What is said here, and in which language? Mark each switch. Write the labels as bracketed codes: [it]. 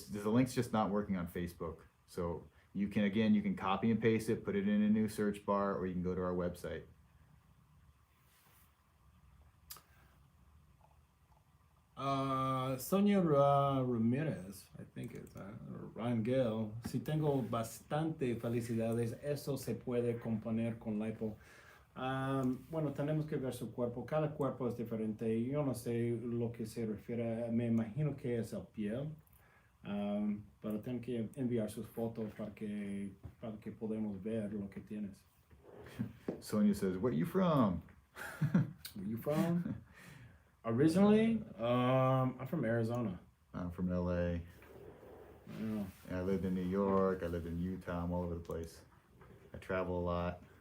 [en] The link's just not working on Facebook. So you can copy and paste it, put it in a new search bar, or you can go to our website. Sonia Ramirez, I think it's Rangel. [es] Si tengo bastante felicidades, eso se puede componer con lipo. Bueno, tenemos que ver su cuerpo. Cada cuerpo es diferente. Yo no sé lo que se refiere. Me imagino que es el piel. Pero tengo que enviar sus fotos para que podamos ver lo que tienes. [en] Sonia says, "Where you from?" Where you from? Originally, I'm from Arizona. I'm from LA. Yeah. I lived in New York. I lived in Utah. I'm all over the place. I travel a lot.